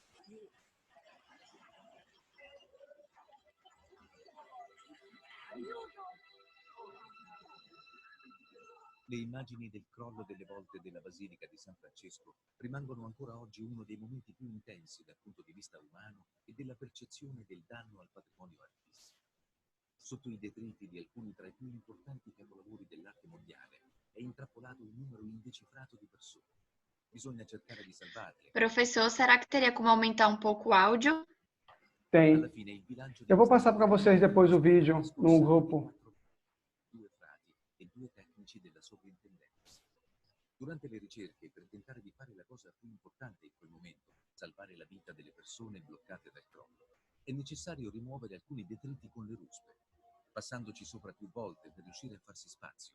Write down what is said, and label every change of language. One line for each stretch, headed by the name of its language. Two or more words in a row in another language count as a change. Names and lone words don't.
Italian: Le immagini del crollo delle volte della Basilica di San Francesco rimangono ancora oggi uno dei momenti più intensi dal punto di vista umano e della percezione del danno al patrimonio artistico. Sotto i detriti di alcuni tra i più importanti capolavori dell'arte mondiale è intrappolato un numero indecifrato di persone. Bisogna cercare di salvarle.
Portuguese: Professor, será que teria como aumentar um pouco o áudio? Tem.
Italian: Alla fine il bilancio
Portuguese: Eu vou passar para vocês depois o vídeo no grupo.
Italian: Due frati e due tecnici della sovrintendenza. Durante le ricerche, per tentare di fare la cosa più importante in quel momento, salvare la vita delle persone bloccate dal crollo, è necessario rimuovere alcuni detriti con le ruspe, passandoci sopra più volte per riuscire a farsi spazio.